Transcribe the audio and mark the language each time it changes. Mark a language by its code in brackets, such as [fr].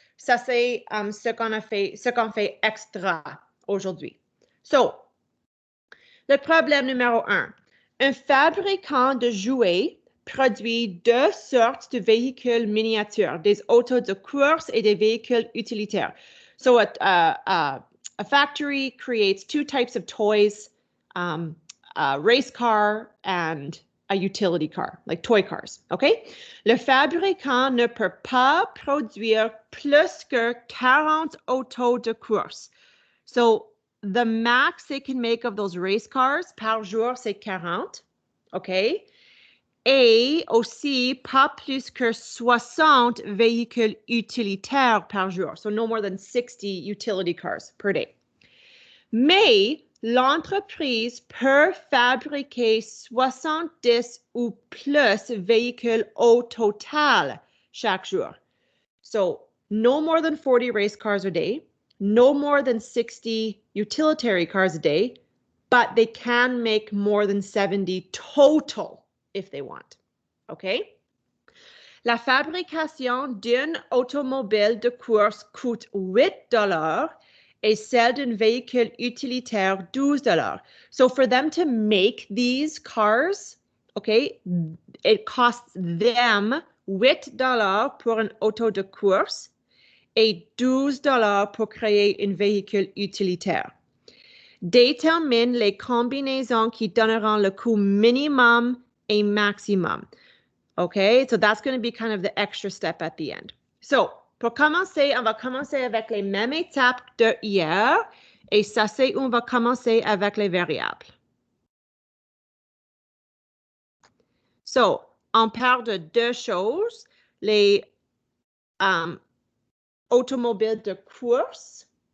[fr] Ça, c'est ce qu'on fait extra aujourd'hui. So, le problème numéro 1. Un fabricant de jouets produit 2 sortes de véhicules miniatures, des autos de course et des véhicules utilitaires. [en] So, a factory creates 2 types of toys, a race car and a utility car, like toy cars, OK? [fr] Le fabricant ne peut pas produire plus que 40 autos de course. [en] So, the max they can make of those race cars [fr] par jour, c'est 40, [en] OK? [fr] Et aussi, pas plus que 60 véhicules utilitaires par jour. [en] So, no more than 60 utility cars per day. [fr] Mais l'entreprise peut fabriquer 70 ou plus véhicules au total chaque jour. [en] So, no more than 40 race cars a day, no more than 60 utilitarian cars a day, but they can make more than 70 total if they want. OK? [fr] La fabrication d'un automobile de course coûte $8 et celle d'un véhicule utilitaire $12. [en] So for them to make these cars, okay, it costs them $8 [fr] pour un auto de course et $12 pour créer un véhicule utilitaire. Détermine les combinaisons qui donneront le coût minimum et maximum. [en] Okay, so that's going to be kind of the extra step at the end. [fr] So, pour commencer, on va commencer avec les mêmes étapes de hier. Et ça, c'est où on va commencer avec les variables. So, on parle de 2 choses. Les automobiles de course.